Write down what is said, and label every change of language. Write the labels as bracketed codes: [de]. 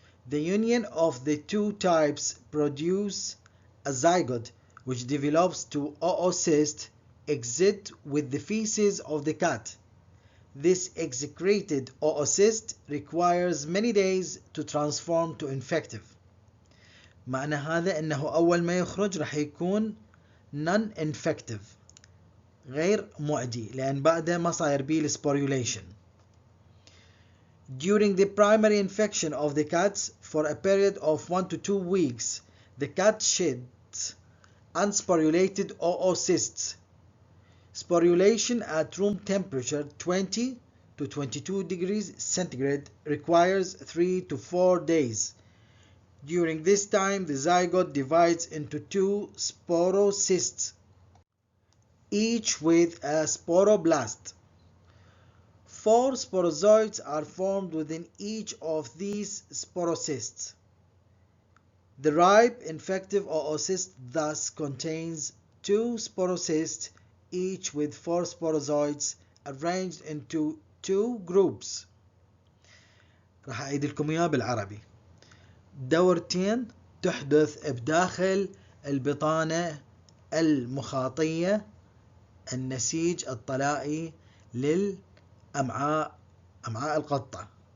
[en] The union of the 2 types produce a zygote which develops to oocyst exit with the feces of the cat. This excreted oocyst requires many days to transform to infective. [ar] معنى هذا أنه أول ما يخرج راح يكون non-infective غير معدي لأن بعده ما صاير بيه السبوريوليشن. [en] During the primary infection of the cats for a period of 1 to 2 weeks, the cat sheds unsporulated oocysts. Sporulation at room temperature 20 to 22 degrees centigrade requires 3 to 4 days. During this time, the zygote divides into 2 sporocysts, each with a sporoblast. 4 sporozoids are formed within each of these sporocysts. The ripe infective oocyst thus contains 2 sporocysts, each with 4 sporozoids arranged into 2 groups. [ar] راح أعيد لكم إياه بالعربي. دورتين تحدث بداخل البطانة المخاطية النسيج الطلائي للأمعاء أمعاء القطة.